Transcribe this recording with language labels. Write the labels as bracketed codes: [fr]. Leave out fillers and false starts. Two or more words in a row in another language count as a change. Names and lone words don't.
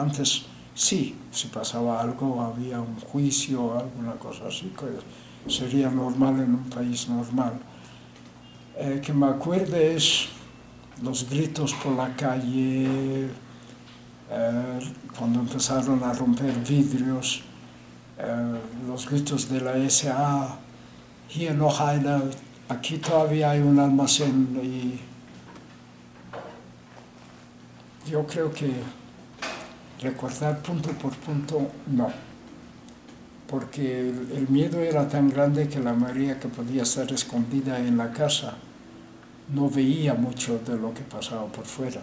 [es] Antes sí, si pasaba algo, había un juicio o alguna cosa así, que sería normal en un país normal. Que me acuerde es los gritos por la calle, cuando empezaron a romper vidrios, los gritos de la SA, [de] hier noch einer, [es] aquí todavía hay un almacén, y yo creo que recordar punto por punto, no, porque el miedo era tan grande que la María, que podía estar escondida en la casa, no veía mucho de lo que pasaba por fuera.